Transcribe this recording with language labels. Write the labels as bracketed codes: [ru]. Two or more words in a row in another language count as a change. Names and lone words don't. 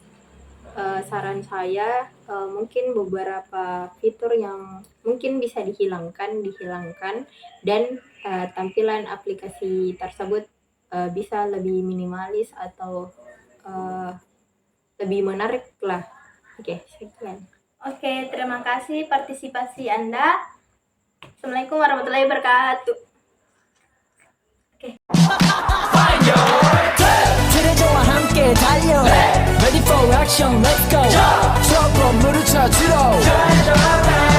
[id] Saran saya mungkin beberapa fitur yang mungkin bisa dihilangkan dan tampilan aplikasi tersebut bisa lebih minimalis atau lebih menarik lah. Oke, sekian. Oke, terima kasih partisipasi Anda. [ar] السلام عليكم ورحمة الله وبركاته. [ko] 트레저와 함께 달려 [en] Ready for action, let's go [ko] 저 건물을 찾으러